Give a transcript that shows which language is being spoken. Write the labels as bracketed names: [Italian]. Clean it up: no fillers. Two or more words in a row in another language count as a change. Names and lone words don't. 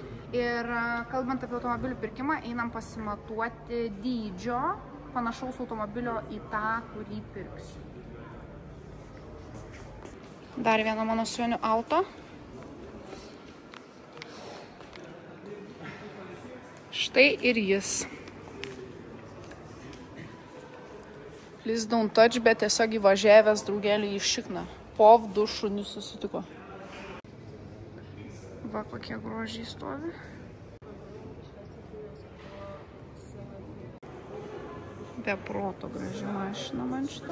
[Lithuanian] Ir kalbant apie automobilių pirkimą, einam pasimatuoti dydžio panašaus automobilio į tą, kurį pirksiu. Dar vieno mano svajonių auto. Štai ir jis. [English] Please don't touch, [Lithuanian] bet tiesiog įvažiavęs draugelį į šikną. POV 2 šunys susitiko. Va, kokie grožiai stovi. Be proto graži mašina man šitą.